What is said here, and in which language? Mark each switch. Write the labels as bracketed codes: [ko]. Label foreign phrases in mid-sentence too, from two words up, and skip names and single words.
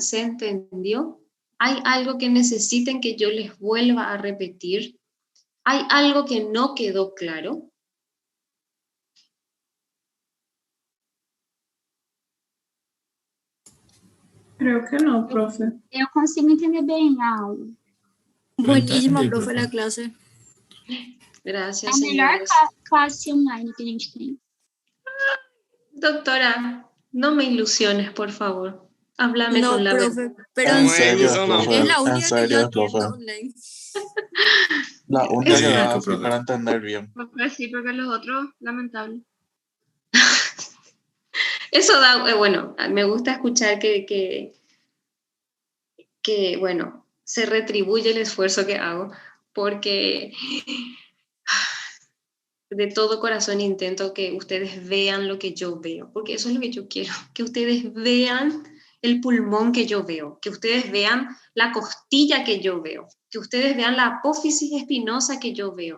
[es] ¿Se entendió? ¿Hay algo que necesiten que yo les vuelva a repetir? ¿Hay algo que no quedó claro? Creo que no, profe. [pt] Eu consigo entender bem a aula. [es] Buenísima, Entendí, profe, profe. la clase. Gracias, [pt] É a melhor [es] señores. [pt] classe online que a gente tem. [es] Doctora, no me ilusiones, por favor. Háblame No, con la profe, verdad. pero En en serio, serio, profe. es la En única que yo serio, atiendo profe. online. La única Es que da Cierto, así profe. para entender bien. Pues sí, porque los otros, lamentable. Eso da, bueno, me gusta escuchar que, bueno, se retribuye el esfuerzo que hago, porque de todo corazón intento que ustedes vean lo que yo veo, porque eso es lo que yo quiero, que ustedes vean el pulmón que yo veo, que ustedes vean la costilla que yo veo, que ustedes vean la apófisis espinosa que yo veo.